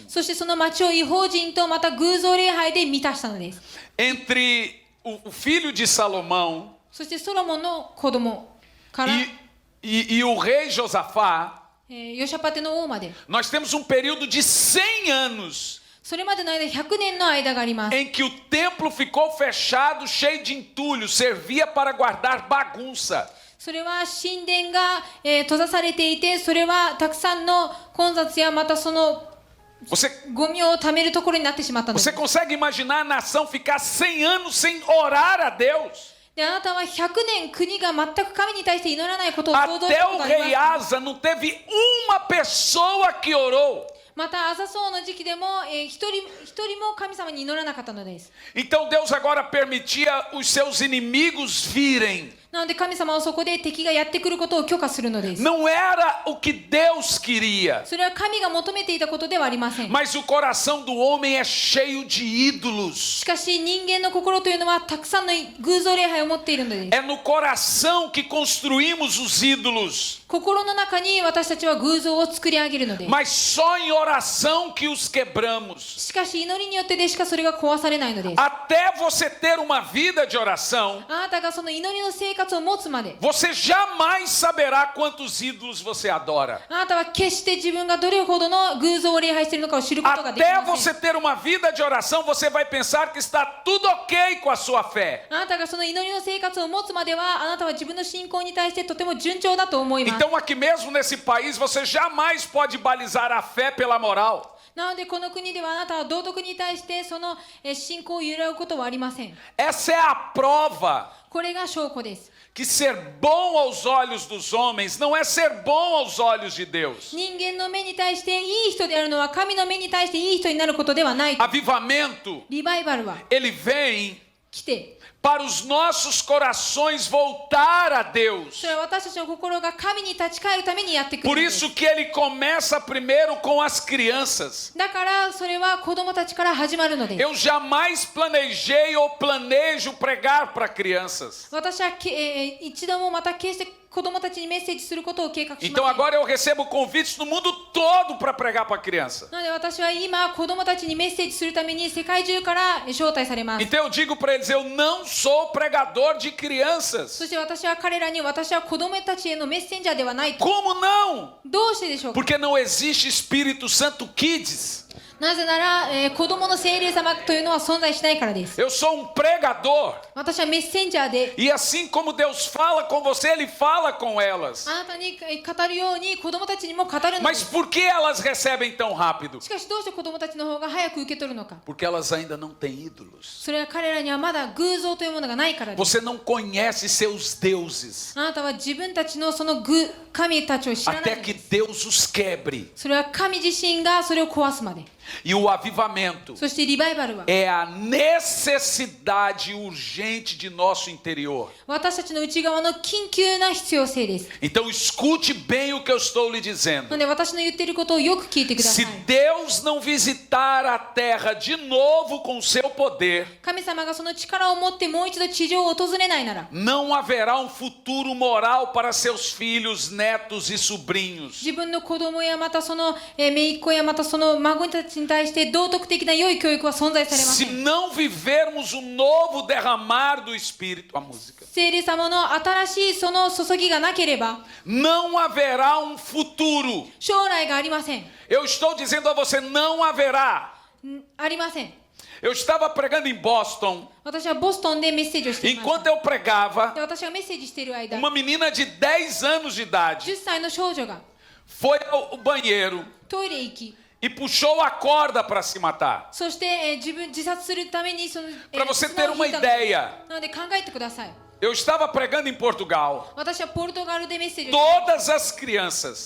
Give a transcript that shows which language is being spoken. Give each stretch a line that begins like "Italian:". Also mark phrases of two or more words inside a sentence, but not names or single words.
Japanese: そしてその町を異邦人とまた偶像礼拝で満たしたのです。
Portuguese: Entre o filho de Salomão
Japanese: そしてソロモンの子供から、
Portuguese: e o rei Josafá,
Japanese: ヨシャパテの王まで、
Portuguese: nós temos um período de 100 anos
Japanese: それまでの間100年の間があります。
Portuguese: em que o templo ficou fechado, cheio de entulho, servia para guardar bagunça.
Japanese: それは神殿が、閉ざされていて、それはたくさんの混雑やまたその
Portuguese: Você,
Japanese: ゴミを貯めるところになってしまったのです。
Portuguese: você consegue imaginar a nação ficar 100 anos sem orar a Deus?
Japanese: で、あなたは100年国が全く神に対して祈らないことを想像した
Portuguese: Até
Japanese: こと
Portuguese: o
Japanese: があり
Portuguese: rei
Japanese: ますか。
Portuguese: Asa não teve uma pessoa que orou.
Japanese: またアザソウの時期でも、一人も神様に祈らなかったのです。
Portuguese: Então Deus agora permitia os seus inimigos virem.
Japanese: なので神様はそこで敵がやってくることを許可するのです。
Portuguese: Não era o que Deus queria,
Japanese: それは神が求めていたことではありません。
Portuguese: mas o coração do homem é cheio de ídolos.
Japanese: しかし人間の心というのはたくさんの偶像礼拝を持っているのです。
Portuguese: É no coração que construímos os ídolos,
Japanese: 心の中に私たちは偶像を作り上げるのです。
Portuguese: mas só em oração que os quebramos.
Japanese: しかし祈りによってでしかそれが壊されないのです。
Portuguese: Até você ter uma vida de oração,
Japanese: あなたがその祈りの生活を持つまで、
Portuguese: você jamais saberá quantos ídolos você adora.
Japanese: あなたは決して自分がどれほどの偶像を礼拝しているのかを知ることができ
Portuguese: Até
Japanese: ません。
Portuguese: você ter uma vida de oração, você vai pensar que está tudo ok com a sua fé.
Japanese: あなたがその祈りの生活を持つまでは、あなたは自分の信仰に対してとても順調だと思います。
Portuguese: Então, aqui mesmo nesse país, você jamais pode balizar a fé pela moral.
Japanese: なのでこの国ではあなたは道徳に対してその信仰を揺らぐことはありません。
Portuguese: Essa é a prova
Japanese: これが証拠です。
Portuguese: que ser bom aos olhos dos homens não é ser bom aos olhos de Deus.
Japanese: 人間の目に対していい人であるのは神の目に対していい人になることではない。
Portuguese: Avivamento,
Japanese: リバイバルは
Portuguese: ele vem
Japanese: 来て、
Portuguese: para os nossos corações voltar a Deus.
Japanese: それは私たちの心が神に立ち返るためにやってくる
Portuguese: Por
Japanese: のです。
Portuguese: isso que ele começa primeiro com as crianças.
Japanese: だからそれは子供たちから始まるのです。
Portuguese: Eu jamais planejei ou planejo pregar para crianças.
Japanese: 私は一度もまた決して子供たちにメッセージすることを計画しません。
Portuguese: Então agora eu recebo convites no mundo todo para pregar para criança.
Japanese: なので私は今子供たちにメッセージするために世界中から招待されます。
Portuguese: Então eu digo para eles, eu não sou pregador de crianças.
Japanese: そして私は彼らに私は子供たちへのメッセンジャーではないと。
Portuguese: Como não?
Japanese: どうしてでしょうか。
Portuguese: Porque não existe Espírito Santo Kids.
Japanese: なぜなら、子供の聖霊様というのは存在しないからです。
Portuguese: Eu sou um pregador.
Japanese: 私はメッセンジャーで、
Portuguese: E assim como Deus fala com você, Ele fala com elas.
Japanese: あなたに語るように子供たちにも語るので
Portuguese: Mas
Japanese: す。
Portuguese: por que elas recebem tão rápido?
Japanese: しかしどうして子供たちの方が早く受け取るのか。
Portuguese: Porque elas ainda não têm ídolos.
Japanese: それは彼らにはまだ偶像というものがないからです。
Portuguese: Você não conhece seus deuses.
Japanese: あなたは自分たちのその神たちを知らない
Portuguese: Até
Japanese: の
Portuguese: que
Japanese: です。
Portuguese: Deus os quebre.
Japanese: それは神自身がそれを壊すまで。
Portuguese: E o avivamento
Japanese: そしてリバイバルは
Portuguese: é a necessidade urgente de nosso interior.
Japanese: 私たちの内側の緊急な必要性です。
Portuguese: Então escute bem o que eu estou lhe
Japanese: な
Portuguese: dizendo.
Japanese: ので私の言っていることをよく聞いてくださ
Portuguese: Se
Japanese: い。
Portuguese: Deus não visitar a terra de novo com seu poder,
Japanese: 神様がその力を持ってもう一度地上を訪れないなら、
Portuguese: não haverá um futuro moral para seus filhos, netos e sobrinhos.
Japanese: 自分の子供やまたその姪っ子やまたその孫たちに対して道徳的な良い教育は存在されませ
Portuguese: Se
Japanese: ん。
Portuguese: não vivermos o novo derramar do Espírito, a música,
Japanese: 聖霊様の新しいその注ぎがなければ
Portuguese: não haverá um futuro.
Japanese: 将来がありません。
Portuguese: Eu estou dizendo a você, não haverá.
Japanese: ありません。
Portuguese: Eu estava pregando em Boston.
Japanese: 私はボストンでメッセージをしていまし
Portuguese: Enquanto
Japanese: た。
Portuguese: eu pregava,
Japanese: で、私がメッセージしている間、
Portuguese: uma menina de 10 anos de idade
Japanese: 10 歳の少女が
Portuguese: foi ao banheiro
Japanese: トイレ行き、
Portuguese: e puxou a corda para se matar.
Japanese: そして、自殺するためにその、
Portuguese: Para você
Japanese: 綱
Portuguese: ter
Japanese: を
Portuguese: uma
Japanese: 引いたので
Portuguese: ideia,
Japanese: なので考えてください。
Portuguese: eu estava pregando em Portugal.
Japanese: 私はポルトガルでメッセージをして
Portuguese: Todas as crianças